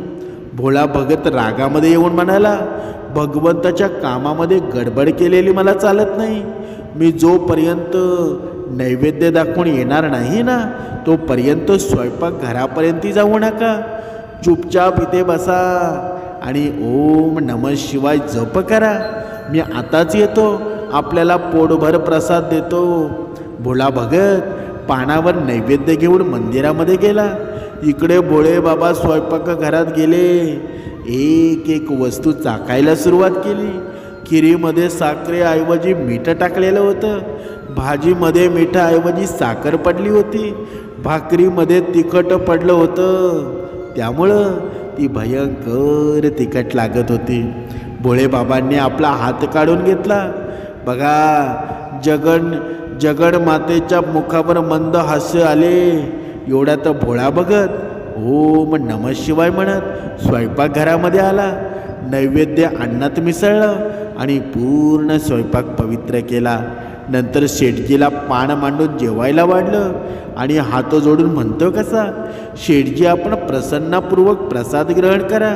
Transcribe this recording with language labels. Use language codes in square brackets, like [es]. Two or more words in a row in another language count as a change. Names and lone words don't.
[mr] भोळा भगत रागामध्ये येऊन म्हणाला, भगवंताच्या कामामध्ये गडबड केलेली मला चालत नाही. मी जोपर्यंत नैवेद्य दाखवून येणार नाही ना तोपर्यंत स्वयंपाक घरापर्यंत जाऊ नका. चुपचाप इथे बसा आणि [sa] ओम नमः शिवाय [mr] जप करा. मी आताच येतो, आपल्याला पोटभर प्रसाद देतो. भोळा भगत पानावर नैवेद्य घेऊन मंदिरामध्ये गेला. इकडे भोळे बाबा स्वयंपाकघरात गेले. एक एक वस्तू चाखायला सुरुवात केली. खिरीमध्ये साखरेऐवजी मीठ टाकलेलं होतं, भाजीमध्ये मिठाऐवजी साखर पडली होती, भाकरीमध्ये तिखट पडलं होतं, त्यामुळं ती भयंकर तिखट लागत होती. भोळे बाबांनी आपला हात काढून घेतला. बघा, जगन मातेच्या मुखावर मंद हास्य आले. एवढ्यात भोळा भगत [sa] ओम नमः शिवाय [mr] म्हणत स्वयंपाकघरामध्ये आला. नैवेद्य अन्नात मिसळलं आणि पूर्ण स्वयंपाक पवित्र केला. नंतर शेटजीला पान मांडून जेवायला वाढलं आणि हात जोडून म्हणतो कसा, शेटजी आपण प्रसन्नपूर्वक प्रसाद ग्रहण करा.